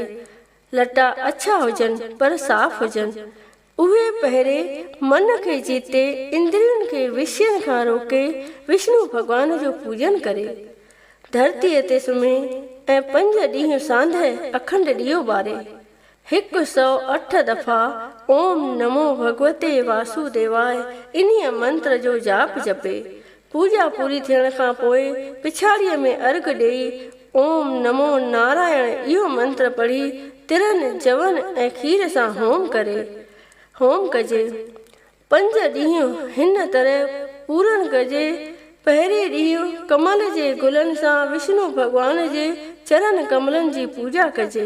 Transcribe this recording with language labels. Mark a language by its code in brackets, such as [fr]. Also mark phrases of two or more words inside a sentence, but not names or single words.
[sd] लटा अछा हुजनि पर साफ़ हुजनि। उहे पहिरें मन खे जीते इंद्रियुनि खे विषयनि खां रोके विष्णु भॻवान जो पूजन करे। धरतीअ ते सुम्हे ऐं 5 ॾींहं सांधे अखंड ॾीओ ॿारे 108 दफ़ा [sa] ओम नमो भगवते वासुदेवाय [sd] इन्हीअ मंत्र जो जाप जपे। पूजा पूरी थियण खां पोइ पिछाड़ीअ में अर्घ ॾेई [sa] ओम नमो नारायण [sd] इहो मंत्र पढ़ी तिरनि जवन ऐं खीर सां होम कजे। 5 ॾींहं हिन तरह पूरन कजे। पहिरें ॾींहुं कमल जे गुलनि सां विष्णु भॻवान जे चरण कमलनि जी पूजा कजे।